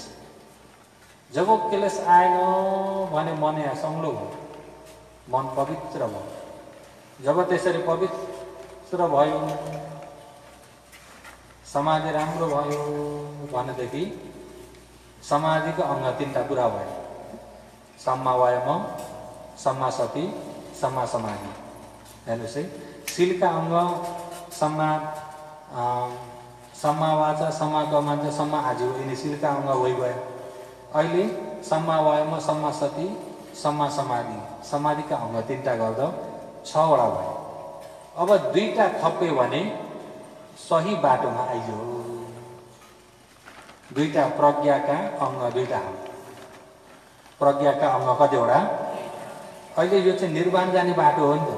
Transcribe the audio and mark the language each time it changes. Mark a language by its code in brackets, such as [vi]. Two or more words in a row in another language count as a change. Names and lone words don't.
[ne] जब क्लेश आएन भने मन यहाँ सङ्लो भयो, मन पवित्र भयो। जब त्यसरी पवित्र भयो, समाधि राम्रो भयो भनेदेखि समाधिको अङ्ग 3टा पुरा भयो। [pi] सम्मा वायम, सम्मा सति, सम्मा समाधि। [ne] हेर्नुहोस् है, शीलका अङ्ग [pi] सम्मा सम्मा वाचा, सम्मा कर्म, सम्मा आजीव, [ne] यिनी शीलका अङ्ग भइगयो। अहिले [pi] सम्मा वायाम, सम्मा सति, सम्मा समाधि, [ne] समाधिका अङ्ग 3टा गर्दा 6वटा भयो। अब 2टा थप्यो भने सही बाटोमा आइयो। 2टा प्रज्ञाका अङ्ग 2टा हो। प्रज्ञाका अङ्ग कतिवटा? अहिले यो चाहिँ निर्वाण जाने बाटो हो नि त।